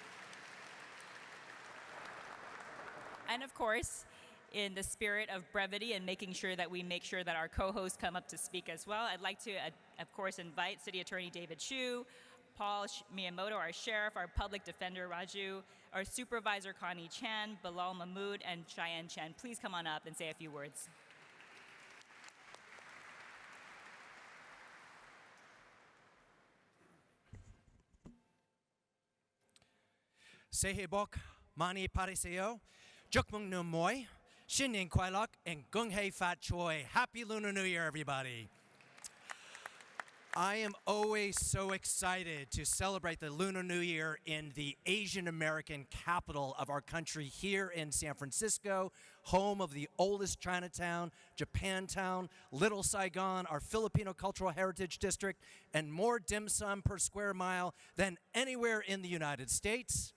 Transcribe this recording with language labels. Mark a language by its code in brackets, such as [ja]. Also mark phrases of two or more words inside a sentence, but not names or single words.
[en] And of course, in the spirit of brevity and making sure that we make sure that our co-hosts come up to speak as well, I'd like to, of course, invite City Attorney David Chu, Paul Miyamoto, our sheriff, our public defender Raju, our supervisor Connie Chan, Bilal Mahmood, and Cheyenne Chen. Please come on up and say a few words. Sehe bok, mani pariseo, jukmung no moi, shinning kwailok, [yue] and 恭喜發財. [en] Happy Lunar New Year, everybody. I am always so excited to celebrate the Lunar New Year in the Asian American capital of our country here in San Francisco, home of the oldest Chinatown, Japantown, Little Saigon, our Filipino Cultural Heritage District, and more dim sum per square mile than anywhere in the United States.